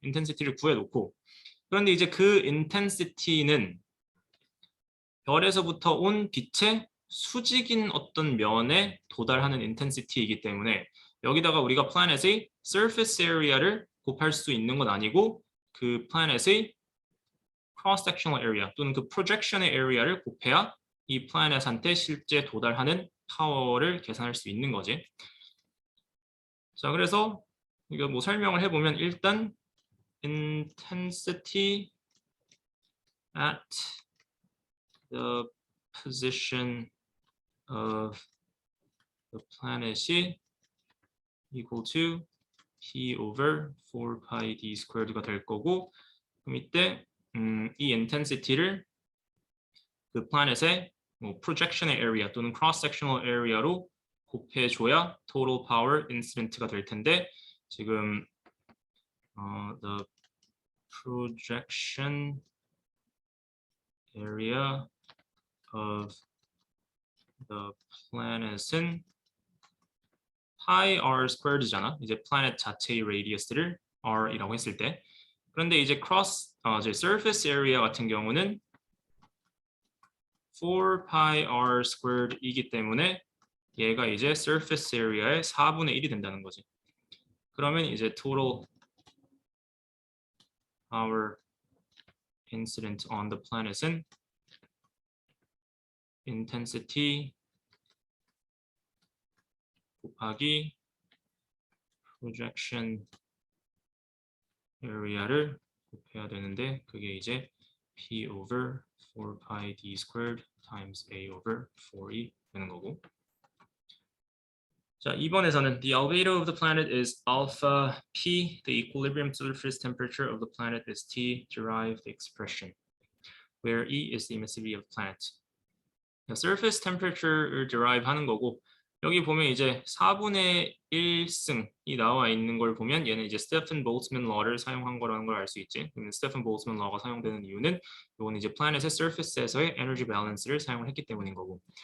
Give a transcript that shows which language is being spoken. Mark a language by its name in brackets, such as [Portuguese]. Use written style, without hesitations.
[Korean] 인텐시티를 구해 놓고 그런데 이제 그 인텐시티는 별에서부터 온 빛의 수직인 어떤 면에 도달하는 인텐시티이기 때문에 여기다가 우리가 플래닛의 surface area를 곱할 수 있는 건 아니고 그 플래닛의 cross-sectional area 또는 그 projection의 area를 곱해야 이 플래닛한테 실제 도달하는 파워를 계산할 수 있는 거지. 자, 그래서 이거 뭐 설명을 해보면 일단 [English] intensity at the position of the planet [Korean] 이 equal to P over 4 pi d squared가 될 거고 그럼 이때 이 intensity를 그 planet의 뭐 projection의 area 또는 cross-sectional area로 곱해줘야 total power incident가 될 텐데 지금 [English] the projection area of the planet [Korean] 은 pi r squared잖아. 이제 planet 자체의 radius를 r이라고 했을 때. 그런데 이제 이제 surface area 같은 경우는 4 pi r squared이기 때문에 얘가 이제 surface area의 4분의 1이 된다는 거지. 그러면 이제 total power incident on the planet은 intensity 곱하기 projection area를 곱해야 되는데 그게 이제 P over 4 pi d squared times A over 4이 되는 거고. 자, 2번에서는 [English] the albedo of the planet is alpha P, the equilibrium surface temperature of the planet is T, derive the expression, where E is the emissivity of the planet. [Korean] surface temperature를 derive 하는 거고 여기 보면 이제 4분의 1승이 나와 있는 걸 보면 얘는 이제 스테픈 볼츠만 law를 사용한 거라는 걸 알 수 있지. 그러면 스테픈 볼츠만 law가 사용되는 이유는 이거는 이제 플래닛의 surface에서의 에너지 밸런스를 사용을 했기 때문인 거고.